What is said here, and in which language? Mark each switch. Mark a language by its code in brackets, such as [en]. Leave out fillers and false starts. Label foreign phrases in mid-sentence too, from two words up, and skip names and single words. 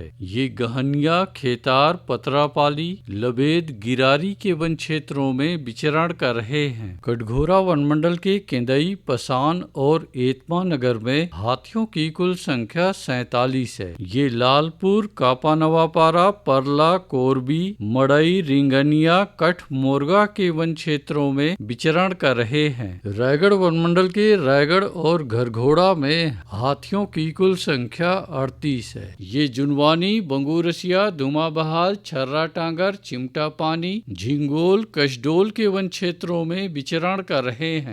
[hi] ये गहनिया, खेतार, पतरापाली, लबेद, गिरारी के वन क्षेत्रों में विचरण कर रहे हैं। कटघोरा वन मंडल के केंदई, पसान और एतमा नगर में हाथियों की कुल संख्या 47 है। ये लालपुर, कापानवापारा, परला, कोरबी, मड़ई, रिंगनिया, कठ मोरगा के वन क्षेत्रों में विचरण कर रहे हैं। रायगढ़ वन मंडल के रायगढ़ और घरघोड़ा में हाथियों की कुल संख्या 38 है। ये जुनवानी, बंगूरसिया, धुमाबहाल, छर्रा टांगर, चिमटा पानी, झिंगोल, कशडोल के वन क्षेत्रों में विचरण कर रहे हैं।